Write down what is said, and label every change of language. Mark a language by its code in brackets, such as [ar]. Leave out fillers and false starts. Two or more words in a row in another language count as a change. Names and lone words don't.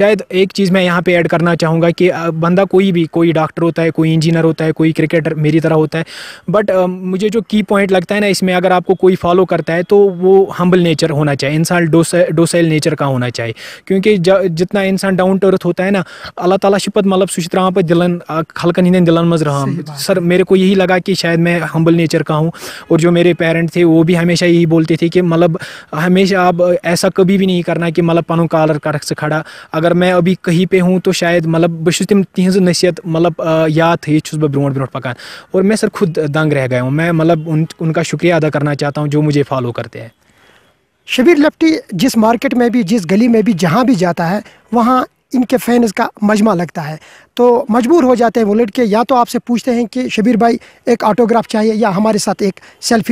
[ur] شاید ایک چیز میں یہاں پہ ایڈ کرنا چاہوں گا کہ بندہ کوئی ڈاکٹر ہوتا ہے, کوئی انجینئر ہوتا ہے, کوئی کرکٹر میری طرح ہوتا ہے, بٹ مجھے جو [en] key point [ur] لگتا ہے نا اس میں, اگر آپ کو کوئی فالو کرتا ہے تو وہ [en] humble nature [ur] ہونا چاہیے, انسان [en] docile nature [ur] کا ہونا چاہیے. کیونکہ جتنا انسان [en] down to earth [ur] ہوتا ہے نا, [ks] اللہ تعالیٰ چھِ پتہٕ مطلب سُہ چھُ ترٛاوان پتہٕ دلن خلقن ہٕنٛدٮ۪ن دلن منٛز رحم. [ur] سر میرے کو یہی لگا کہ شاید میں [en] humble nature [ur] کا ہوں, اور جو میرے پیرنٹ تھے وہ بھی ہمیشہ یہی بولتے تھے کہ مطلب ہمیشہ آپ ایسا کبھی بھی نہیں کرنا کہ مطلب [ks] پنن کالر کرکھ ژٕ کھڑا. [ur] اگر میں ابھی کہیں پہ ہوں تو شاید مطلب [ks] بہٕ چھُس تِم تِہنٛز نصیحت مطلب یاد تھٲیِتھ چھُس بہٕ برونٛٹھ پکان, [ur] اور میں سر خود دنگ رہ گیا ہوں. میں مطلب ان کا شکریہ ادا کرنا چاہتا ہوں جو مجھے فالو کرتے ہیں. شبیر لیپٹی جس مارکیٹ میں بھی, جس گلی میں بھی, جہاں بھی جاتا ہے, وہاں ان کے فینز کا مجمع لگتا ہے. تو مجبور ہو جاتے ہیں وہ لڑکے, یا تو آپ سے پوچھتے ہیں کہ شبیر بھائی ایک آٹوگراف چاہیے, یا ہمارے ساتھ ایک سیلفی لیجیے گا.